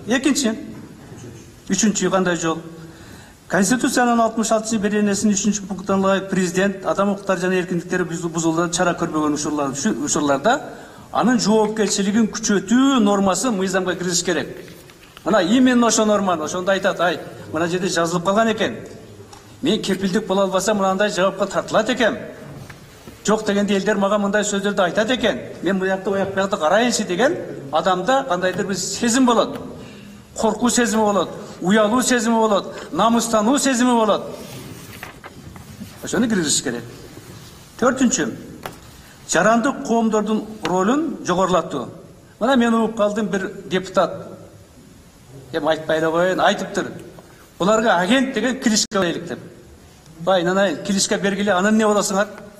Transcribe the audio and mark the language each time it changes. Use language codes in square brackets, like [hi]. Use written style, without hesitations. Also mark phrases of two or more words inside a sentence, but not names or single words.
[ky] Экинчи, үчүнчү кандай жол? Конституциянын 66-чы беренесинин 3-чү пунктуна ылайык президент адам укуктары жана эркиндиктери бузулууда чара көрбөгөн учурларда анын жоопкерчилигин күчөтүү нормасы мыйзамга киргизиш керек. Мына именно ошо норманы ошондо айтат, мына жерде жазылып калган экен. Мен кепилдик боло албасам мынандай жабапка тартылат экем. [kk] Жоқ дегенде елдер маған мындай сөздерді айтады екен. Мен бұл жақты ояқ бұяқты қарайыншы деген адамда қандайдыр бір сезім болады. Қорқу сезімі болады, уялу сезімі болады, намыстану сезімі болады. [ky] Ошоны киргизиш керек. Төртүнчү, жарандык коомдордун ролун жогорулатуу. Мына мен угуп калдым, бір депутат. Айтпай эле коеюн, айтыптыр. Буларга агент деген кличка берелик деп. Байнанайын, кличка бергиле, анан не болосуңар?